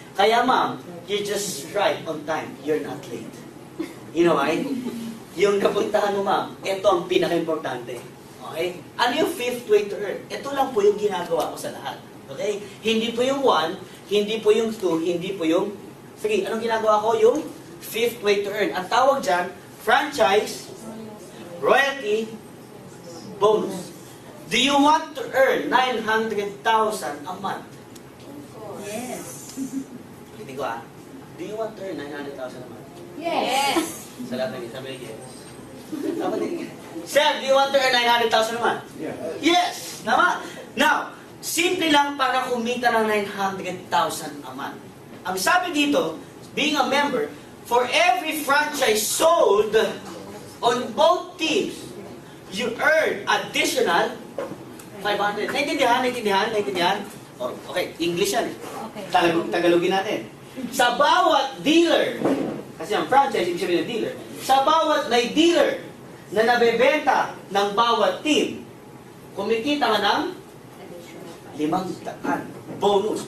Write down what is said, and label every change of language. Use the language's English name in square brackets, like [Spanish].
[Filipino] Kaya [English] ma'am, you're just right on time. You're not late. You know why? [Filipino] Yung napuntahan mo ma'am, ito ang pinaka-importante. [English] Okay? [Filipino] Ano yung [English] fifth way to earn? [Filipino] Ito lang po yung ginagawa ko sa lahat. Okay? Hindi po yung 1, hindi po yung 2, hindi po yung 3. Anong ginagawa ko? Yung [English] fifth way to earn. [Filipino] Ang tawag dyan, franchise, royalty, bonus. [English] Do you want to earn 900,000 a month? Yes. [Filipino] Hindi ko [English] Do you want to earn 900,000 a month? Yes. [Filipino] Sa lahat ng sabi yes. Tama din. [English] Sir, do you want to earn 900,000 a month? Yeah. [Filipino] Yes! Tama. Now, simple lang para kumita ng 900,000 a month. Ang sabi dito, [English] being a member, for every franchise sold on both teams, you earn additional 500. [Filipino] Naintindihan? [English] Oh, okay, English yan. Okay. [Filipino] Tagalogin natin. Sa bawat dealer, kasi ang franchise, ibig sabihin ng dealer, sa bawat may dealer na nabebenta ng bawat team, kumikita ka ng 500 bonus.